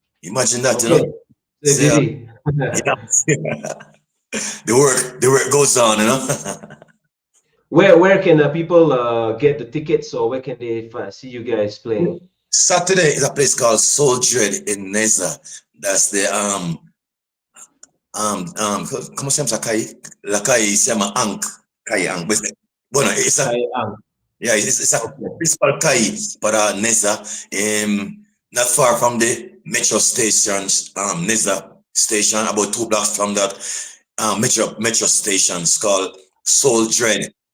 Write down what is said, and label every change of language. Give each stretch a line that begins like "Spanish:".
English: Imagine that, okay. You know. The work goes on, you know. Where can people get the tickets, or where can they see you guys playing? Saturday is a place called Soul Dread in Neza. That's the
Spanish: ¿cómo se llama calle? La calle se llama calle Bueno,
English: it's a yeah, it's a principal
Spanish: calle para
English: Neza, not far from the metro stations, Neza station, about 2 blocks from that metro station. It's called Soul Dread.